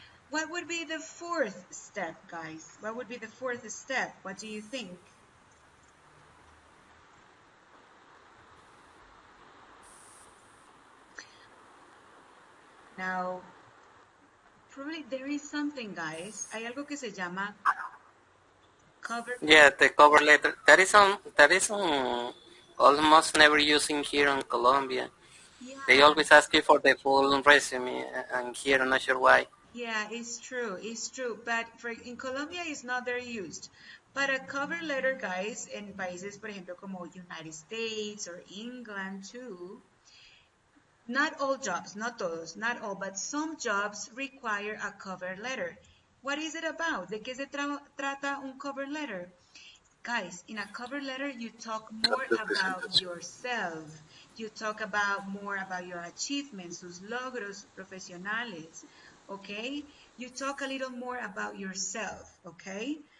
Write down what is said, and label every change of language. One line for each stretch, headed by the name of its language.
English: What would be the 4th step, guys? What would be the 4th step? What do you think? Now, probably there is something, guys.
Spanish: Hay algo que se llama cover letter.
English: Yeah, the cover letter. That is almost never using here in Colombia. Yeah. They always ask you for the full resume, and here I'm not sure why. Yeah, it's true. But in Colombia, it's not very used. But a cover letter, guys,
Spanish: en países, por ejemplo, como
English: United States or England too, not all jobs, not todos, not all, but some jobs require a cover letter. What is it about?
Spanish: ¿De qué se trata un cover letter?
English: Guys, in a cover letter, you talk more about yourself. You talk more about your achievements,
Spanish: tus logros profesionales.
English: okay? You talk a little more about yourself, okay?